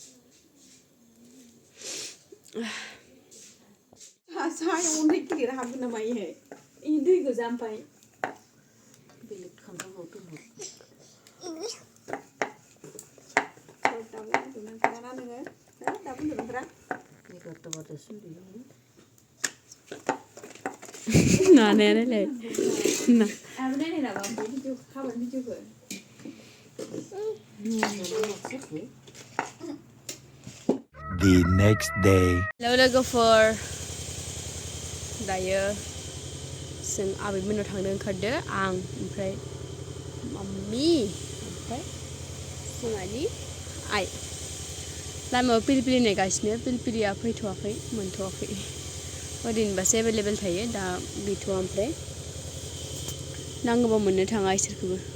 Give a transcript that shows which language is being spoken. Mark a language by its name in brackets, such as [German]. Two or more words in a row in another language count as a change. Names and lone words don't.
[Bodo] सायाव दै गिदिर हाबगोन नामा इहाय इ दै गोजा ओमफ्राय बेलेग खालामबाव दङ दाबो उन्दुनांगोना नोङो दाबो उन्दुनांगोना 11 बाजासिम उन्दुयो नानायालाय ना आबो नायनाय नामा भिडिअ हाबानि भिडिअखौ [English] The next day. [Bodo] Hello लोगोफोर दायो जों आबैमोननाव थांनो ओंखारदो आं ओमफ्राय मामि ओमफ्राय जोंहानि आइ लामायाव पिलपिलि नेगासिनो पिलपिलिया फैथ'वाखै मोनथ'वाखै ओरैनोबासो एभेलेबेल थायो दा गैथ'वा ओमफ्राय नांगौबा मोननो थाङा इसोरखौबो